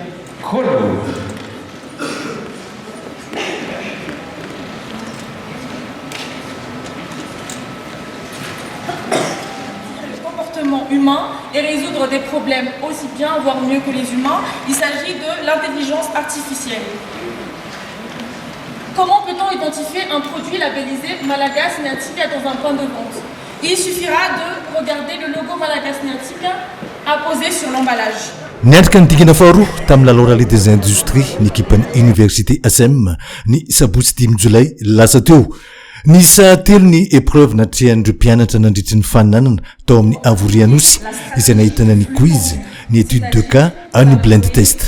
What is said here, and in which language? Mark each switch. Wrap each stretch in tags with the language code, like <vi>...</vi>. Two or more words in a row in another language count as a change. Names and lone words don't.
<fr>Humain et résoudre des problèmes aussi bien, voire mieux que les humains. Il s'agit de l'intelligence artificielle. Comment peut-on identifier un produit labellisé Malagasy Antika dans un point de vente? Il suffira de regarder le logo Malagasy Antika apposé sur l'emballage.</fr> <mg>Niatrika ny dingana faharoa tamin'ny lalao</mg> <fr>des industries</fr> <mg>ny ekipan'ny université ASM ny sabotsy 10 jolay lasa teo. Nisa telo ny épreuve natrihan'ireo mpianatra nandritry ny faninanana tao amin'ny avorianosy izay nahitana ny quiz ny</mg> <fr>étude de cas</fr> <mg>any blend test.</mg>